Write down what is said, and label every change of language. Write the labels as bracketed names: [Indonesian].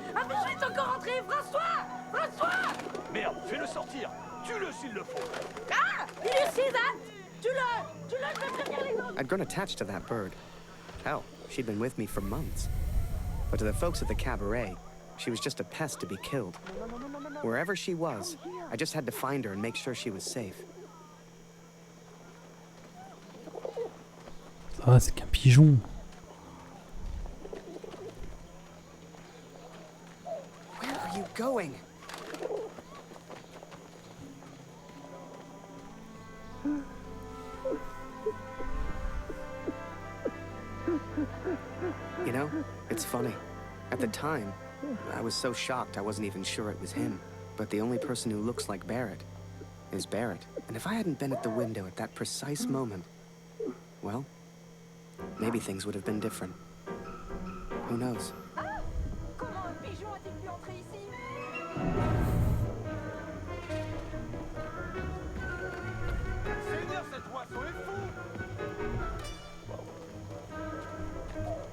[French] Un bichon est encore entré! François! François! Merde, fais-le sortir. Tue-le s'il le faut. Ah! Il est ici, Zach! Tue-le! Tue-le, je vais prévenir les autres! [English] I'd grown attached to that bird. Hell, she'd been with me for months. But to the folks at the cabaret, she was just a pest to be killed. Wherever she was, I just had to find her and make sure she was safe. [French] Ça va, c'est qu'un pigeon. [English] Where are you going? You know, it's funny. At the time, I was so shocked I wasn't even sure it was him. But the only person who looks like Barrett is Barrett. And if I hadn't been at the window at that precise moment, well, maybe things would have been different. Who knows? [French] Comment un pigeon a-t-il pu entrer ici? Seigneur, cette oiseau est fou!